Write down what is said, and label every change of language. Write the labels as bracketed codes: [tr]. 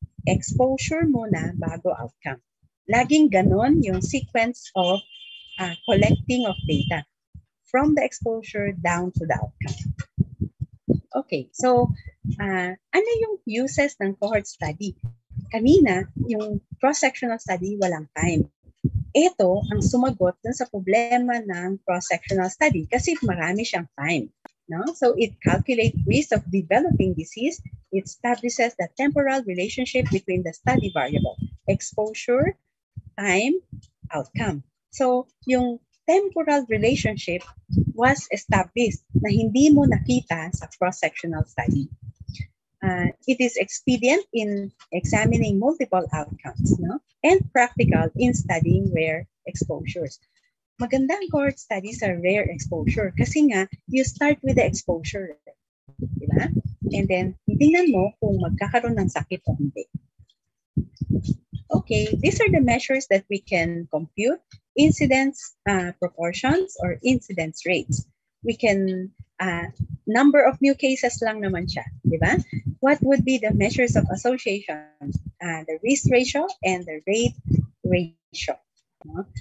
[en] Exposure [tl] muna bago [en] outcome. [tl] Laging ganon yung [en] sequence of collecting of data from the exposure down to the outcome. Okay, so ano yung uses ng cohort study? [tl] Kanina, yung cross-sectional study, walang time. Ito ang sumagot dun sa problema ng cross-sectional study [en] kasi marami siyang time. No? So it calculates risk of developing disease. It establishes the temporal relationship between the study variable, exposure, time, outcome. So yung temporal relationship was established [tl] na hindi mo nakita sa [en] cross-sectional study. It is expedient in examining multiple outcomes, no? And practical in studying rare exposures. Magandang cohort studies are rare exposure [tl] kasi nga, [en] you start with the exposure. Diba? [tl] And then, tingnan mo kung magkakaroon ng sakit o hindi. [en] Okay, these are the measures that we can compute. Incidence proportions or incidence rates. We can, number of new cases [tl] lang naman siya. [en] Diba? What would be the measures of association? The risk ratio and the rate ratio. No?